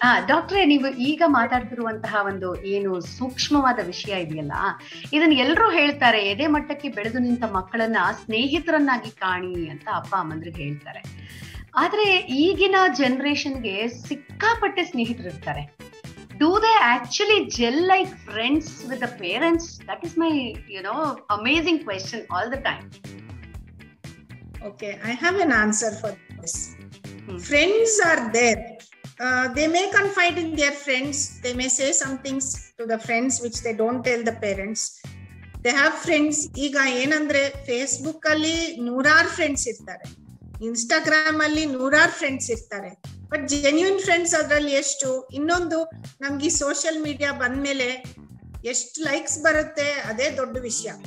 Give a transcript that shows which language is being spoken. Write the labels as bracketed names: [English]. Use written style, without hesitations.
[Kannada] ಡಾಕ್ಟ್ರೇ, ನೀವು ಈಗ ಮಾತಾಡ್ತಿರುವಂತಹ ಒಂದು ಏನು ಸೂಕ್ಷ್ಮವಾದ ವಿಷಯ ಇದೆಯಲ್ಲ, ಇದನ್ನ ಎಲ್ಲರೂ ಹೇಳ್ತಾರೆ, ಎದೆ ಮಟ್ಟಕ್ಕೆ ಬೆಳೆದು ನಿಂತ ಮಕ್ಕಳನ್ನ ಸ್ನೇಹಿತರನ್ನಾಗಿ ಕಾಣಿ ಅಂತ ಅಪ್ಪ ಅಮ್ಮಂದ್ರಿಗೆ ಹೇಳ್ತಾರೆ. ಆದ್ರೆ ಈಗಿನ ಜನರೇಷನ್ಗೆ ಸಿಕ್ಕಾಪಟ್ಟೆ ಸ್ನೇಹಿತರು ಇರ್ತಾರೆ. [English] Do they actually gel like friends with the parents? That is my, amazing question all the time. Okay, I have an answer for this. Friends are there. They may confide in their friends. They may say some things to the friends which they don't tell the parents. They have friends. [Kannada] ಈಗ ಏನಂದ್ರೆ Facebook ಅಲ್ಲಿ 100 friends ಇರ್ತಾರೆ, Instagram ಅಲ್ಲಿ 100 friends ಇರ್ತಾರೆ, but genuine friends ಅದ್ರಲ್ಲಿ ಎಷ್ಟು? ಇನ್ನೊಂದು, ನಮ್ಗೆ ಸೋಷಿಯಲ್ ಮೀಡಿಯಾ ಬಂದ್ಮೇಲೆ ಎಷ್ಟು ಲೈಕ್ಸ್ ಬರುತ್ತೆ ಅದೇ ದೊಡ್ಡ ವಿಷಯ.